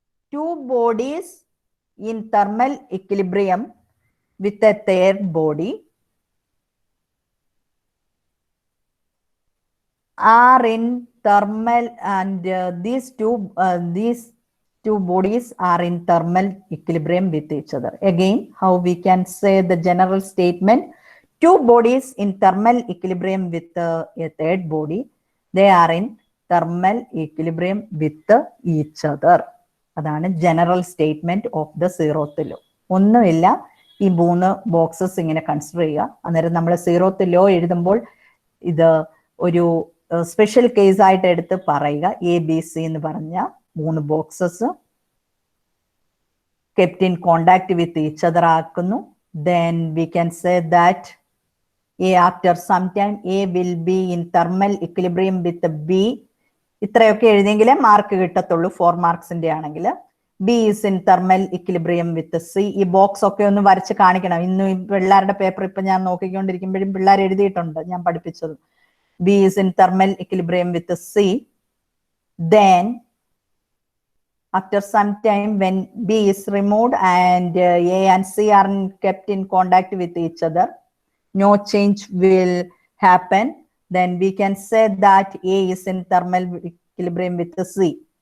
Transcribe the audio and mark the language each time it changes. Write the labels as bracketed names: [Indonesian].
[English] Two bodies in thermal equilibrium with a third body are in thermal, and these two bodies are in thermal equilibrium with each other. Again, how we can say the general statement: two bodies in thermal equilibrium with a third body, they are in thermal equilibrium with each other. [Malayalam] അതാണ് [English] General statement of the zeroth law. [Malayalam] ഒന്നുമില്ല, ഈ 3 boxes ഇങ്ങനെ consider ചെയ്യുക. അന്നേരം നമ്മൾ zeroth law എഴുതുമ്പോൾ ഇത് ഒരു സ്പെഷ്യൽ കേസ് ആയിട്ട് എടുത്ത് പറയുക. എ ബി സി എന്ന് പറഞ്ഞ 3 boxes [English] kept in contact with each other [Malayalam] ആക്കുന്നു. [English] Then we can say that A after some time A will be in thermal equilibrium with B. [Malayalam] ഇത്രയൊക്കെ എഴുതിയെങ്കിലേ മാർക്ക് കിട്ടത്തുള്ളൂ 4 മാർക്സിന്റെ ആണെങ്കിൽ. [English] B is in thermal equilibrium with C. [Malayalam] ഈ box ഒക്കെ ഒന്ന് വരച്ച് കാണിക്കണം. ഇന്ന് പിള്ളേരുടെ പേപ്പർ ഇപ്പൊ ഞാൻ നോക്കിക്കൊണ്ടിരിക്കുമ്പോഴും പിള്ളേർ എഴുതിയിട്ടുണ്ട്, ഞാൻ പഠിപ്പിച്ചത്. [English] B is in thermal equilibrium with C. Then after some time, when B is removed and A and C are kept in contact with each other, no change will happen. Then we can say that A is in thermal equilibrium with C.